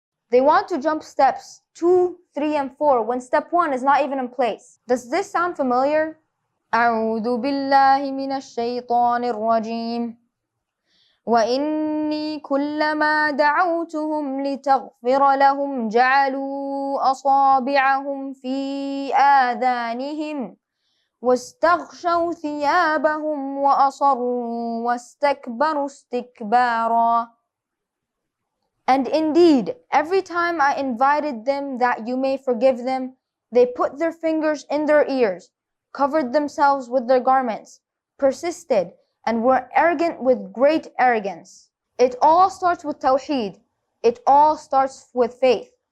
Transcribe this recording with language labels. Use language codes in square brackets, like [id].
[en] They want to jump steps 2, 3, and 4 when step 1 is not even in place. Does this sound familiar? [ar] أعوذ بالله من الشيطان الرجيم وإني كلما دعوتهم لتغفر لهم جعلوا أصابعهم في آذانهم واستغشوا ثيابهم وأصروا واستكبروا استكبارا. [en] And indeed, every time I invited them that you may forgive them, they put their fingers in their ears, covered themselves with their garments, persisted, and were arrogant with great arrogance. It all starts with tawheed. It all starts with faith.